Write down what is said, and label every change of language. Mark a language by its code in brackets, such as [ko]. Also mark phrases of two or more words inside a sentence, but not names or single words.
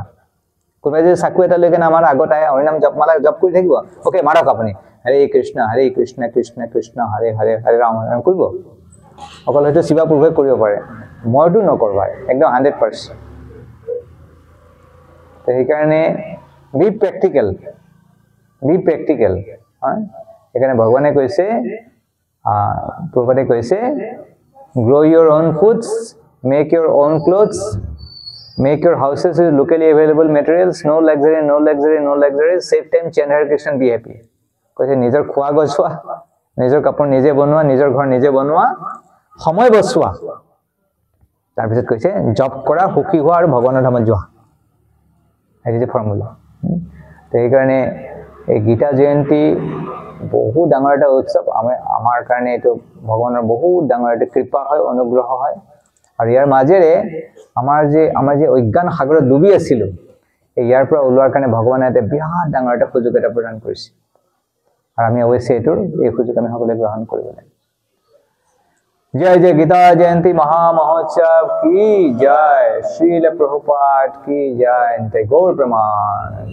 [as] কোনোবাই যদি চাকু এটা লৈ কেনে আমাৰ আগত আহে হৰিনাম জপমালা জপ কৰি থাকিব, অ'কে মাৰক আপুনি, [sa] হৰে কৃষ্ণ কৃষ্ণ কৃষ্ণ হৰে হৰে হৰে ৰাম [as] কৰিব। অকল হয়তো শিৱা প্ৰভুৱে কৰিব পাৰে মইতো নকৰো ভাই একদম 100%। তো সেইকাৰণে [en] be practical [as] হয় সেইকাৰণে ভগৱানে কৈছে প্ৰভুপাদে কৈছে [en] grow your own foods, make your own clothes, make your houses with locally available materials, no luxury, save time, chant Hare Krishna, be happy. [as] কৈছে নিজৰ খোৱা গছোৱা নিজৰ কাপোৰ নিজে বনোৱা নিজৰ ঘৰ নিজে বনোৱা সময় বচোৱা তাৰপিছত কৈছে জব কৰা সুখী হোৱা আৰু ভগৱানৰ ধামত যোৱা এই যে ফৰ্মুলা তো সেইকাৰণে এই গীতা জয়ন্তী বহু ডাঙৰ এটা উৎসৱ আমাৰ কাৰণে এইটো ভগৱানৰ বহুত ডাঙৰ এটা কৃপা হয় অনুগ্ৰহ হয় আৰু ইয়াৰ মাজেৰে আমাৰ যে অজ্ঞান সাগৰত ডুবি আছিল ইয়াৰ পৰা ওলোৱাৰ কাৰণে ভগৱানে এটা বিৰাট ডাঙৰ এটা সুযোগ এটা প্ৰদান কৰিছে আৰু আমি অৱশ্যে এই সুযোগ আমি সকলোৱে গ্ৰহণ কৰিব লাগে [hi] जय जय गीता जयंती महामहोत्सव की जय श्रील प्रभुपाद की जय गौर प्रमाण